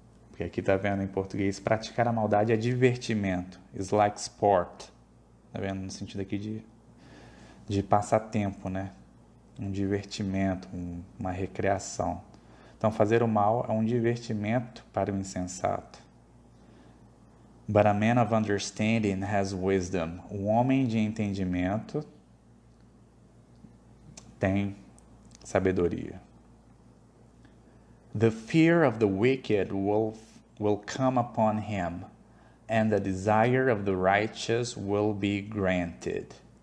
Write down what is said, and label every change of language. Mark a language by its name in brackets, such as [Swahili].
[Portuguese] Porque aqui está vendo em português, praticar a maldade é divertimento. [English] It's like sport. [Portuguese] Está vendo? No sentido aqui de passatempo, né? Um divertimento, uma recreação. Então, fazer o mal é um divertimento para o insensato. [English] But a man of understanding has wisdom. [Portuguese] O homem de entendimento tem sabedoria. [English] The fear of the wicked will come upon him, and the desire of the righteous will be granted.